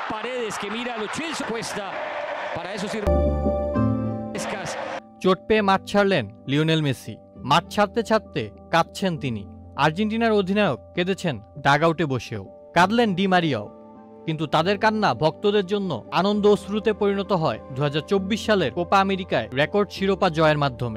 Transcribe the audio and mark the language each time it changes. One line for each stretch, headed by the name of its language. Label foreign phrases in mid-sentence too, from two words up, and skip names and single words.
Spanish: Paredes que mira a Lo Celso Cuesta. Para eso sirve.
Bangla: চোট পেয়ে মাঠ ছাড়লেন লিওনেল মেসি। মাঠ ছাড়তে ছাড়তে কাঁদছেন তিনি। আর্জেন্টিনার অধিনায়ক কেঁদেছেন ডাগআউটে বসেও, কাঁদলেন ডি মারিয়াও। কিন্তু তাদের কান্না ভক্তদের জন্য আনন্দ অশ্রুতে পরিণত হয় 2024 সালের কোপা আমেরিকায় রেকর্ড শিরোপা জয়ের মাধ্যমে।